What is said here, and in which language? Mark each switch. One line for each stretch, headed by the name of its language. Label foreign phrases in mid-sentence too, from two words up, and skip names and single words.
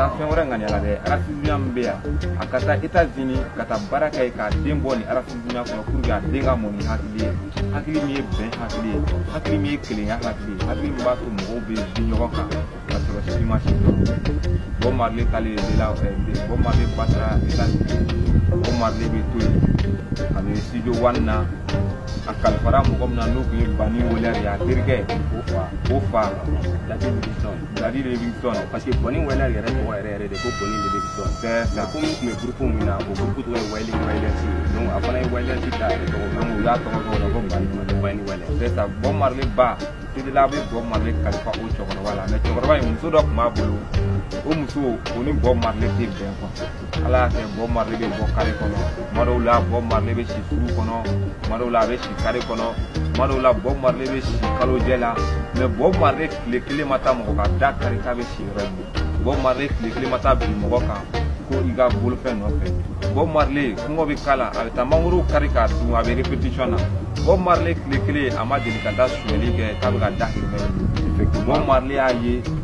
Bambara: taa fɛn wɛrɛ ŋaniya la dɛ racisme min bɛ yan a ka taa États-Unis ka taa baara kɛ k'a den bɔ nin racisme kɔnɔ
French: pour que
Bambara: a den ka mɔ ni hakili ye hakili min ye bɛn hakili ye hakili min ye kelenya hakili ye hakili min b'a to mɔgɔw bɛ di ɲɔgɔn kan ka sɔrɔ si ma si dɔn Bob Marley taalen Bob Marley ba taara États-Unis Bob Marley bɛ to yen a bɛ studio one na a kalifara mɔgɔ min na n'o tun ye Bani Wailer ye a terikɛ o fa Daddy Livingstone
French: parce que
Bambara: Bani Wailer yɛrɛ tɔgɔ yɛrɛ de ko Bani Livingstone
French: c'est ça
Bambara: comme tun bɛ groupe min na o groupe tɔgɔ ye Wailer donc a fana ye Wailer ta yɛrɛ tɔgɔ donc u y'a tɔgɔ dɔw la ko Bani Wailer
French: c'est ça
Bambara: Bob Marley ba Sedela bɛ Bob Marley kalifa o cɛkɔrɔba la mais cɛkɔrɔba in muso dɔ tun b'a bolo o muso o ni Bob Marley tɛ bɛn quoi ala y'a kɛ Bob Marley bɛ bɔ kare kɔnɔ tuma dɔw la Bob Marley bɛ si sugu kɔnɔ tuma dɔw la a bɛ si kare kɔnɔ tuma dɔw la Bob Marley bɛ si kalojɛ la mais Bob Marley tile kelen ma taa mɔgɔ ka da kari k'a bɛ si yɔrɔ min Bob Marley tile kelen ma taa bin mɔgɔ kan ko i ka bolofɛn nɔfɛ Bob Marley kɔngɔ bɛ k'a la a bɛ taa mangoro kari k'a dun a bɛ répétition na Bob Marley tile kelen a ma deli ka da sonyɛli kɛ k'a bɛ ka da hirimɛ Bob Marley y'a ye